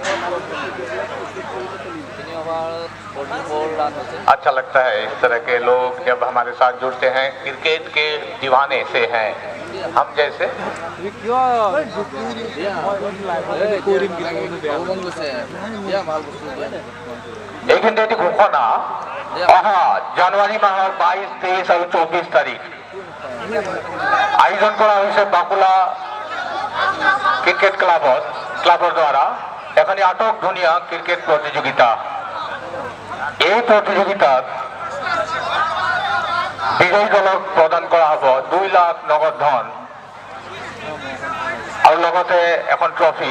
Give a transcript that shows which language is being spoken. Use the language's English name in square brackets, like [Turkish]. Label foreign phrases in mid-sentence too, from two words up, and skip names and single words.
[Hindi] अच्छा लगता है इस तरह के लोग जब हमारे साथ जुड़ते हैं, क्रिकेट के दीवाने से हैं हम जैसे। [Assamese] लेकिन এটি ঘোষণা জানুয়ারি মাহৰ 22, 23 আৰু 24 তাৰিখ আয়োজন কৰা হৈছে বাকুলা ক্ৰিকেট ক্লাবৰ দ্বাৰা এখন আটক ধুনীয়া ক্ৰিকেট প্ৰতিযোগিতা। এই প্ৰতিযোগিতাত বিজয়ী দলক প্ৰদান কৰা হ'ব 2 লাখ নগদ ধন আৰু লগতে এখন ট্ৰফি।